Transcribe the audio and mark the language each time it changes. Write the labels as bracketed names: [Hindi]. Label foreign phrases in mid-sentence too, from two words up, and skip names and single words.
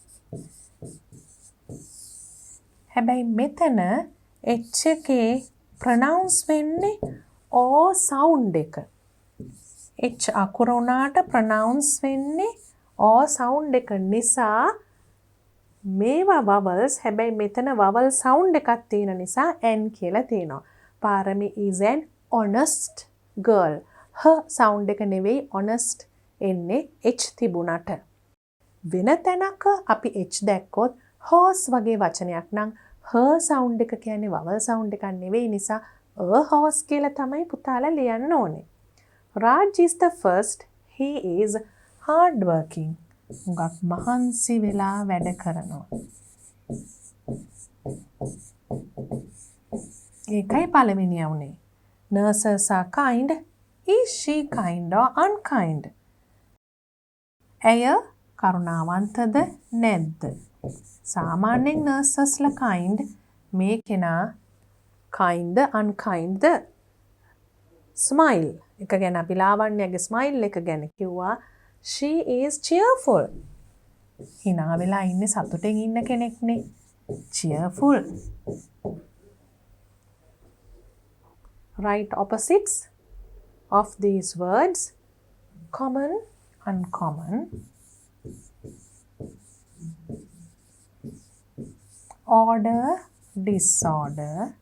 [Sinhala] හැබැයි මෙතන H එකේ pronounce වෙන්නේ [English] O sound [Sinhala] එක. H අකුර උනාට pronounce වෙන්නේ [English] O sound [Sinhala] එක නිසා මේවා vowels. හැබැයි මෙතන [English] vowel sound [Sinhala] එකක් තියෙන නිසා N කියලා තියෙනවා. [English] පාරමී is an honest girl. Her sound [Sinhala] එක නෙවෙයි honest එන්නේ H තිබුණට. වෙන තැනක අපි H දැක්කොත් horse වගේ වචනයක් නම් [English] her sound [Sinhala] එක කියන්නේ [English] vowel sound [Sinhala] එකක් නෙවෙයි නිසා [English] a horse [Sinhala] කියලා තමයි පුතාලා ලියන්න ඕනේ. [English] Raj is the first. He is hard working. [Sinhala] හුඟක් මහන්සි වෙලා වැඩ කරනවා. ඒකයි පළවෙනිය උනේ. [English] Nurses are kind. Is she kind or unkind? [Sinhala] ඇය කරුණාවන්තද නැද්ද? සාමාන්‍යයෙන් nurses ලා kind. මේ කෙනා [English] kind unkind [Sinhala] ද? Smile එක ගැන අපි ලාවන්‍යගේ smile එක ගැන කිව්වා. [English] She is cheerful. [Sinhala] හිනා වෙලා ඉන්නේ සතුටෙන් ඉන්න කෙනෙක්නේ. [English] cheerful. Write opposites of these words. Common, uncommon. Order, disorder.